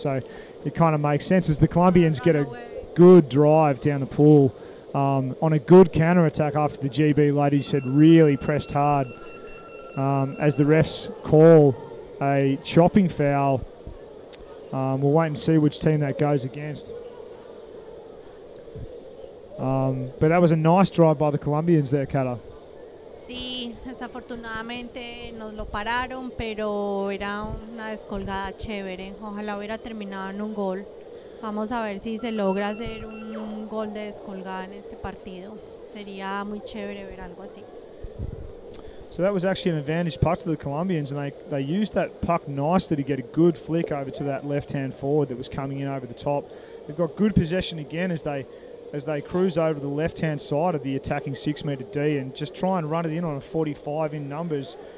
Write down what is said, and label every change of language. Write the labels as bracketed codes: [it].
[en] So it kind of makes sense as the Colombians get a good drive down the pool on a good counter-attack after the GB ladies had really pressed hard as the refs call a chopping foul. We'll wait and see which team that goes against. But that was a nice drive by the Colombians there, Kata. [es] Sí, desafortunadamente nos lo pararon, pero era una descolgada chévere. Ojalá hubiera terminado en un gol. Vamos a ver si se logra hacer un gol de descolgada en este partido. Sería muy chévere ver algo así. [en] So that was actually an advantage puck to the Colombians, and they used that puck nicely to get a good flick over to that left-hand forward that was coming in over the top. They've got good possession again as they cruise over the left-hand side of the attacking 6-metre D and just try and run it in on a 45 in numbers.